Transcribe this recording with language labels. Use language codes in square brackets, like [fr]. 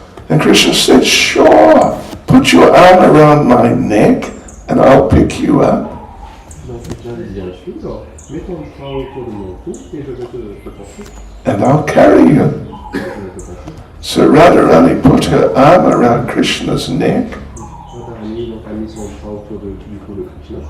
[en] And Krishna said, "Sure, put your arm around my neck and I'll pick you up." [fr] Donc Krishna lui dit, bien sûr, Mets ton bras autour de mon cou et je vais te porter. [en] And I'll carry you. [fr] Je vais te porter. [en] So Radharani put her arm around Krishna's neck, [fr] Radharani donc a mis son bras autour du cou de Krishna.